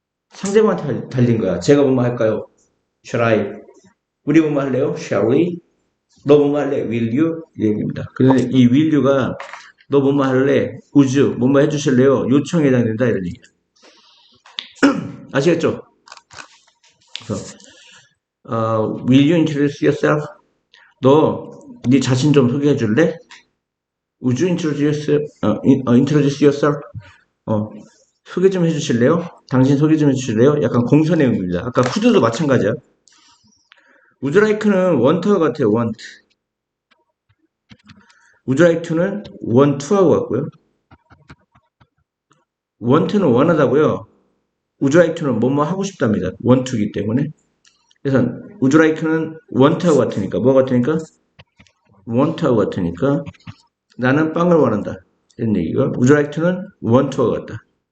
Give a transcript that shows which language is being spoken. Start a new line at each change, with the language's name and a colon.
Korean: 상대방한테 달린 거야. 제가 뭐뭐 할까요?
English: Shall I?
Korean: 우리 뭐뭐 할래요?
English: Shall we?
Korean: 너 뭐뭐 할래?
English: Will you?
Korean: 이 얘기입니다. 그런데 이
English: will you
Korean: 가 너 뭐뭐 할래? 우주 뭐뭐 해주실래요? 요청에 해당된다 이런 얘기야. 아시겠죠? 그래서
English: will you introduce yourself?
Korean: 너 네 자신 좀 소개해 줄래?
English: Would you introduce yourself?
Korean: 소개 좀 해주실래요? 당신 소개 좀 해주실래요? 약간 공서 내용입니다. 아까 would도 마찬가지야.
English: Would you like는 want와
Korean: 같아요.
English: want. Would you like to는 want to하고
Korean: 같고요.
English: want는
Korean: 원하다고요.
English: Would you like to는
Korean: 뭐뭐 하고 싶답니다.
English: want to
Korean: 이기 때문에. 그래서
English: would you like
Korean: 는 want하고 같으니까 뭐 같으니까? want하고 같으니까 나는 빵을 원한다. 이런 얘기가
English: would you like to는 want와
Korean: 같다.